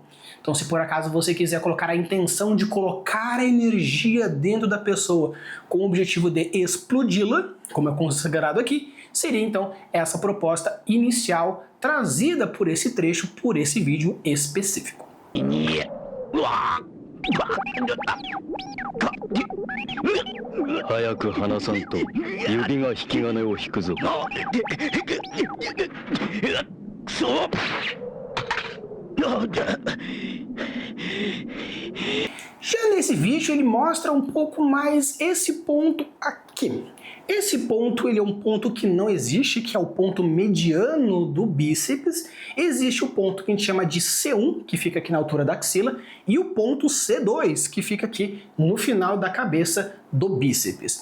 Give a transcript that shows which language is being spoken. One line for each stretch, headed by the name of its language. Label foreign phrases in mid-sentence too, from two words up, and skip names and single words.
Portuguese: Então, se por acaso você quiser colocar a intenção de colocar a energia dentro da pessoa com o objetivo de explodi-la, como é considerado aqui, seria então essa proposta inicial trazida por esse trecho, por esse vídeo específico.
Japanese: 早く話さんと指が引き金を引くぞ。くそ！
Portuguese: Já nesse vídeo ele mostra um pouco mais esse ponto aqui. Esse ponto ele é um ponto que não existe, que é o ponto mediano do bíceps. Existe o ponto que a gente chama de C1, que fica aqui na altura da axila, e o ponto C2, que fica aqui no final da cabeça do bíceps.